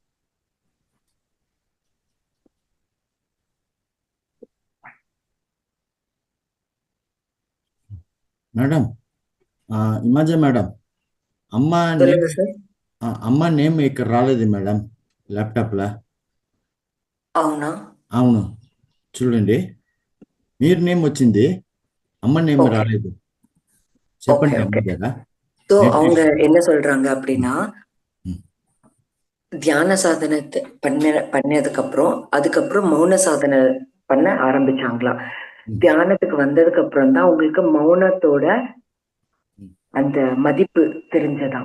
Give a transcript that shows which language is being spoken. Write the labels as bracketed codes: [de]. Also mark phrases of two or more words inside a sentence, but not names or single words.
[te] మేడం, ఇమాజే మేడం, అమ్మ నేమ్ అమ్మ నేమ్ ఇక్కడ రాలేదు మేడం ల్యాప్టాప్లో. అవునా? అవును, చూడండి, మీరు నేమ్ వచ్చింది, అమ్మ నేమ్ రాలేదు. చెప్పండి అమ్మ దగ్గర. [ta] ஸோ அவங்க என்ன சொல்றாங்க அப்படின்னா, தியான சாதனை பண்ணதுக்கு அப்புறம் அதுக்கப்புறம் மௌன சாதனை பண்ண ஆரம்பிச்சாங்களாம். தியானத்துக்கு வந்ததுக்கு அப்புறம் தான் உங்களுக்கு மௌனத்தோட அந்த மதிப்பு தெரிஞ்சதாம்.